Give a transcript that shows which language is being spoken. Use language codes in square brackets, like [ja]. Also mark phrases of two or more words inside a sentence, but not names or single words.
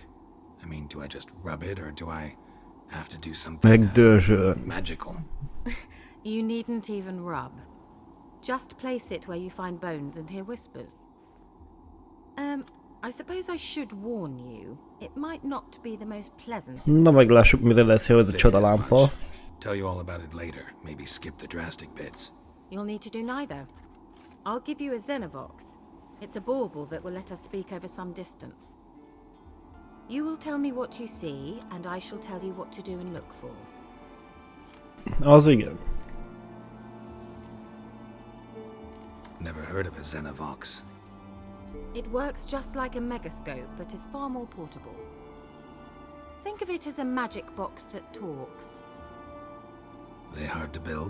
[en] I mean, do I just rub it, or do I have to do something magical? You needn't even rub. Just place it where you find bones and hear whispers. I suppose I should warn you. It might not be the most pleasant. [hu] Na meglássuk, mire lesz jó ez a csodalámpa. [en] Tell you all about it later. Maybe skip the drastic bits. You'll need to do neither. I'll give you a Xenovox. It's a bauble that will let us speak over some distance. You will tell me what you see, and I shall tell you what to do and look for. [hu] Az igen. [en] Never heard of a Xenovox. It works just like a megascope, but is far more portable. Think of it as a magic box that talks. They hard to build?